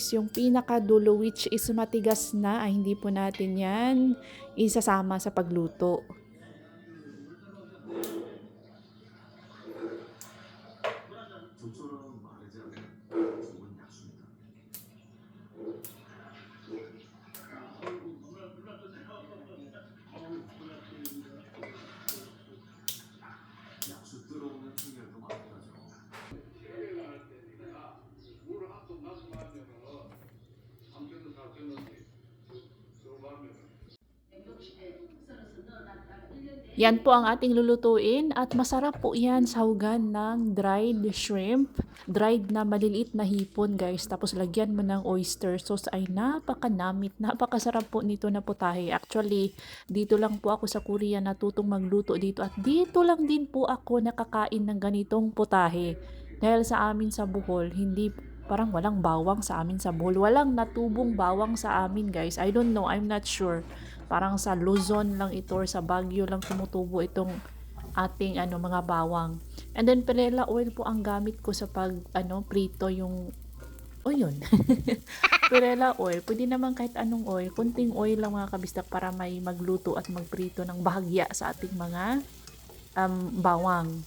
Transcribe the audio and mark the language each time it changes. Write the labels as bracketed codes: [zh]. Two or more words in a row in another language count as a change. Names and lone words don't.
[tl] Yung pinakadulo [en] which is [tl] matigas na ay hindi po natin yan isasama sa pagluto. [ko] 조처럼 마르지 않는 좋은 약수입니다. 약수 들어오는 청결도 마찬가지죠. [tl] Yan po ang ating lulutuin at masarap po yan sahugan ng [en] dried shrimp. [tl] Dried na maliliit na hipon guys. Tapos lagyan mo ng [en] oyster sauce [tl] ay napakanamit. Napakasarap po nito na putahe. Actually, dito lang po ako sa Korea natutong magluto dito. At dito lang din po ako nakakain ng ganitong putahe. Dahil sa amin sa Bohol, hindi parang walang bawang sa amin sa Bohol. Walang natubong bawang sa amin guys. [en] I don't know, I'm not sure. [tl] Parang sa Luzon lang ito or sa Baguio lang tumutubo itong ating mga bawang. [en] And then perela oil [tl] po ang gamit ko sa pag prito yung yun. [en] Perela oil. [tl] Pwede naman kahit anong oil. Kunting oil lang mga kabistak para may magluto at magprito ng bahagya sa ating mga bawang.